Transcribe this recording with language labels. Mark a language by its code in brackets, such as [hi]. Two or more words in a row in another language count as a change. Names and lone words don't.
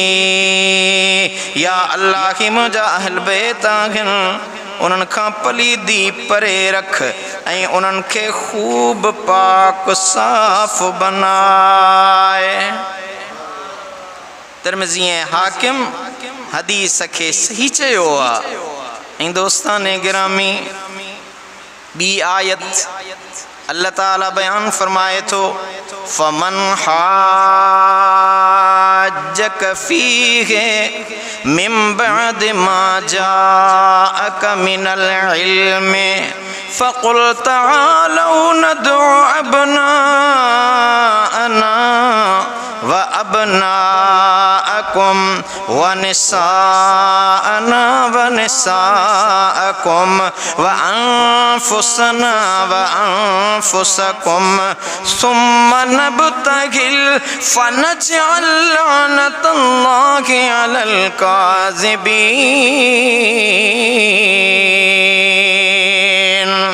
[sd] या अल्लाह ही मुंहिंजा अहल बैत आहिनि, उन्हनि खां पलीदी परे रख ऐं उन्हनि खे ख़ूब पाक साफ़ बनाए। तिरमिज़ी ऐं हाकिम हदीस खे सही चयो आहे। ऐं दोस्ताने गिरामी ॿी आयत अल्लाह ताला बयान फरमाए थो फमन [ar] حاجك فيه من بعد ما جاءك من العلم فقل تعالوا ندع أبناءنا وأبناءكم ونساءنا ونساءكم وأنفسنا وأنفسكم ثم نبتهل فنجعل لعنة الله على الكاذبين.